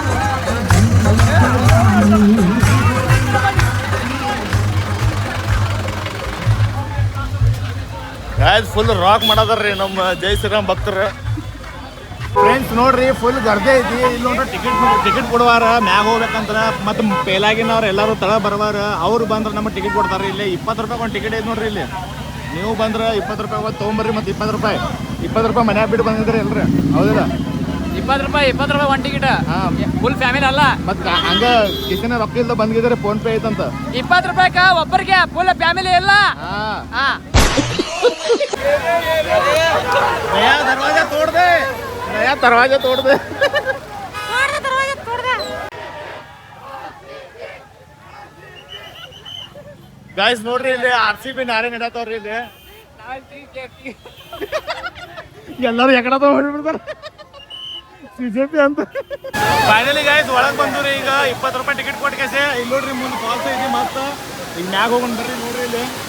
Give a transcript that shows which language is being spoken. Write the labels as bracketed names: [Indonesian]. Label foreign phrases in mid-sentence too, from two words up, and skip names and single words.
[English] guys full rock [Kannada] ಮಾಡದಾರ್ರಿ ನಮ್ಮ ಜೈ ಶ್ರೀರಾಮ್ ಭಕ್ತರು ಫ್ರೆಂಡ್ಸ್ ನೋಡ್ರಿ ಫುಲ್ ಗರ್ದೆ ಐತಿ ಇಲ್ಲಿ ನೋಡ್ರಿ ಟಿಕೆಟ್ ಕೊಡುವಾರ ಮ್ಯಾಗ ಹೋಗ್ಬೇಕಂದ್ರ ಮತ್ತು ಪೇಲಾಗಿನವ್ರು ಎಲ್ಲರೂ ತಳ ಬರವಾರ ಅವ್ರು ಬಂದ್ರೆ ನಮಗೆ ಟಿಕೆಟ್ ಕೊಡ್ತಾರೆ ಇಲ್ಲಿ 20 ರೂಪಾಯಿ ಒಂದು ಟಿಕೆಟ್ ಐತಿ ನೋಡ್ರಿ ಇಲ್ಲಿ ನೀವು ಬಂದ್ರೆ 20 ರೂಪಾಯಿ ಒಂದು ತೊಗೊಂಬರ್ರಿ ಮತ್ತು 20 ರೂಪಾಯಿ ಮನ್ಯಾಗ ಬಿಟ್ಟು ಬಂದಿದ್ರಿ ಎಲ್ರಿ ಹೌದಿಲ್ಲ 20 ರೂಪಾಯಿ ಒಂದು ಟಿಕೆಟ್ [English] full family [Kannada] ಅಲ್ಲ ಮತ್ತು ಹಂಗ ಕಿಶನ್ ರೊಕ್ಕ ಇಲ್ದ ಬಂದಿದ್ದಾರೆ ಫೋನ್ ಪೇ ಐತಂತ 20 ರೂಪಾಯಿಗ ಒಬ್ಬರಿಗೆ [English] full family [Kannada] ಇಲ್ಲ [Hindi] नया दरवाजा तोड़ दे नया दरवाजा तोड़ दे [Kannada] ಗಾಯ್ಸ್ ನೋಡ್ರಿ ಇಲ್ಲಿ RCB ನಾರೆ ನಡತಾವ್ರಿ ಇಲ್ಲಿ ಎಲ್ಲರೂ ಎಕಡ ಹೊಡಿಬಿಡ್ತಾರ CJP ಅಂತ [English] finally guys [Kannada] ಒಳಗೆ ಬಂದ್ರಿ ಈಗ 20 ರೂಪಾಯಿ ಟಿಕೆಟ್ ಕೊಟ್ಟು ಕೇಸೆ ಇಲ್ಲಿ ನೋಡ್ರಿ ಮುಂದೆ ಫಾಲ್ಸ್ ಐತಿ ಮತ್ತ ಈಗ ಮ್ಯಾಗ ಹೋಗೋಣ ಬರ್ರಿ ನೋಡ್ರಿ ಇಲ್ಲಿ